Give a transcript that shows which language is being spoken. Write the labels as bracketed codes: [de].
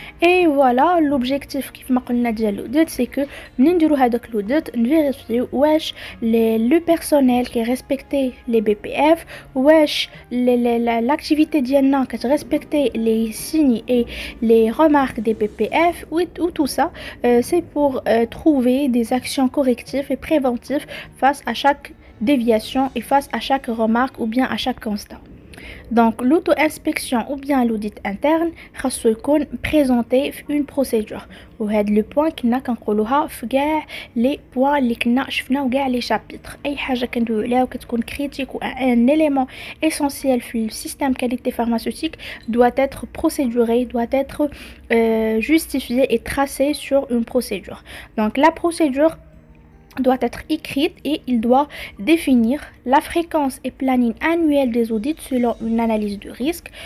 [fr] Et voilà, l'objectif qui de l'audit, c'est que nous vérifier le personnel qui respecte les BPF, l'activité d'Yanna qui respecte les signes et les remarques des BPF, ou tout ça, c'est pour trouver des actions correctives et préventives face à chaque déviation et face à chaque remarque ou bien à chaque constat. Donc l'auto-inspection ou bien l'audit interne [ar] خاصو يكون [fr] présenté une procédure. [ar] وهذا [fr] le point [ar] كنا كنقولوها في كاع [fr] les points [ar] اللي كنا شفناو كاع [fr] les chapitres. [ar] اي حاجه كندويو عليها وكتكون [fr] critique ou un élément essentiel في le système qualité pharmaceutique doit être procéduré, doit être justifié et tracé sur une procédure. Donc la procédure doit être écrite et il doit définir la fréquence et planning annuel des audits selon une analyse de risque.